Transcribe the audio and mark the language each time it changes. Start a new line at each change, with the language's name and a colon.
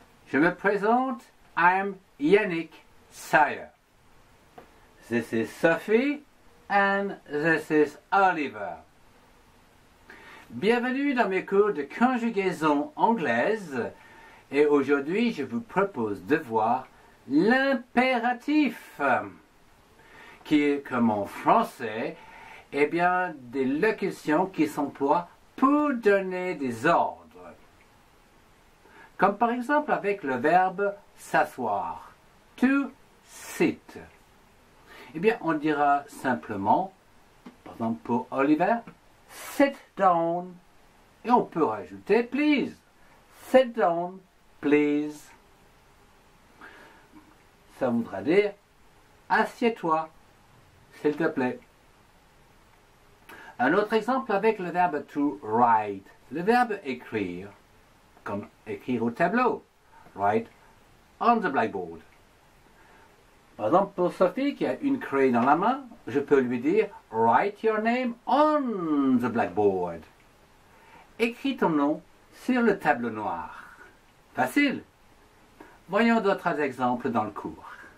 French: Je me présente,
English: I'm Yannick Sayer. This is Sophie and this is Oliver.
French: Bienvenue dans mes cours de conjugaison anglaise et aujourd'hui je vous propose de voir l'impératif qui est comme en français des locutions qui s'emploient pour donner des ordres. Comme par exemple avec le verbe s'asseoir,
English: to sit.
French: On dira simplement, par exemple pour Oliver,
English: sit down.
French: Et on peut rajouter
English: please. Sit down, please.
French: Ça voudra dire assieds-toi, s'il te plaît. Un autre exemple avec le verbe
English: to write.
French: Le verbe écrire, comme écrire au tableau.
English: Write on the blackboard.
French: Par exemple, pour Sophie qui a une craie dans la main, je peux lui dire
English: write your name on the blackboard.
French: Écris ton nom sur le tableau noir. Facile. Voyons d'autres exemples dans le cours.